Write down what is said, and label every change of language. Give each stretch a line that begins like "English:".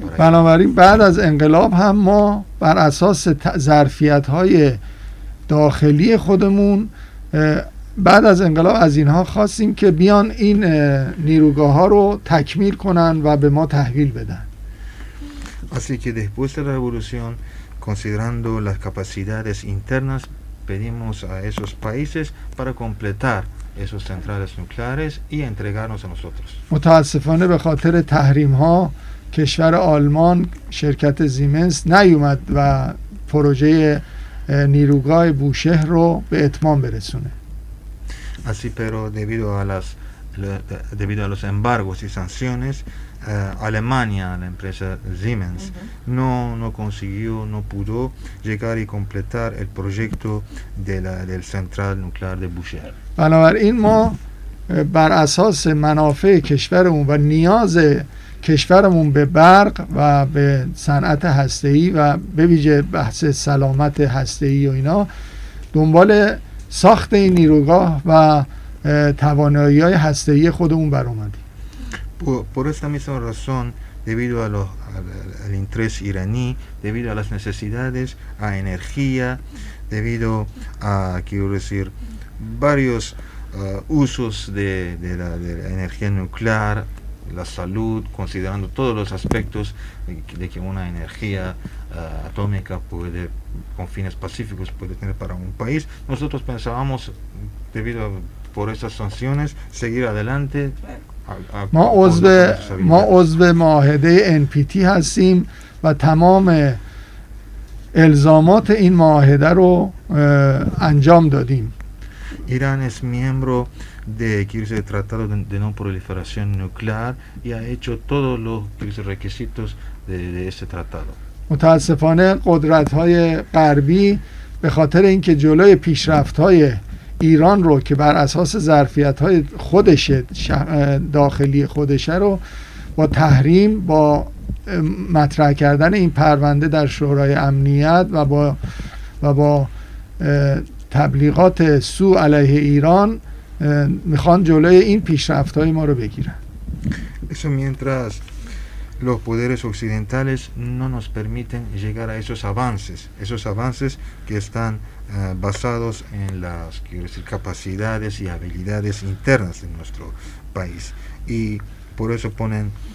Persian: بنابراین بعد از انقلاب هم ما بر اساس ظرفیت‌های داخلی خودمون بعد از انقلاب از اینها خواستیم که بیان این نیروگاه ها رو تکمیل کنن و به ما تحویل بدن.
Spanish: Así que después de la revolución, considerando las capacidades internas, pedimos a esos países para completar esos centrales nucleares y entregarnos a nosotros.
Persian: متاسفانه به خاطر تحریم ها کشور آلمان شرکت زیمنس نیومد و پروژه نیروگاه بوشهر رو به اتمام برسونه.
Spanish: Así pero debido a los embargos y sanciones, Alemania, la empresa Siemens, no pudo llegar y completar el proyecto del central nuclear de Bushehr.
Persian: بنابراین ما بر اساس منافع کشورمون و نیاز کشورمون به برق و به صنعت هسته‌ای و به ویژه بحث سلامت هسته‌ای و اینا دنبال ساخت این نیروگاه و توانایی های هسته‌ای خودمون بر اومدیم.
Spanish: Por esta misma razón, debido al interés iraní, debido a las necesidades, a energía, debido a, quiero decir, varios usos de la energía nuclear, la salud, considerando todos los aspectos de que una energía atómica puede, con fines pacíficos, puede tener para un país, nosotros pensábamos, por esas sanciones, seguir adelante.
Persian: ما عضو معاهده NPT هستیم و تمام الزامات این معاهده رو انجام دادیم.
Spanish: ایران es miembro de el tratado de no proliferación nuclear y ha hecho todos los requisitos de ese tratado.
Persian: متاسفانه قدرت‌های غربی به خاطر اینکه جلوی پیشرفت‌های ایران رو که بر اساس ظرفیت‌های خودش داخلی خودشه رو با تحریم، با مطرح کردن این پرونده در شورای امنیت و با تبلیغات سو علیه ایران میخوان جلوی این پیشرفت‌های ما رو بگیرن.
Spanish: Eso mientras los poderes occidentales no nos permiten llegar a esos avances que están basados en las, quiero decir, capacidades y habilidades internas de nuestro país, y por eso ponen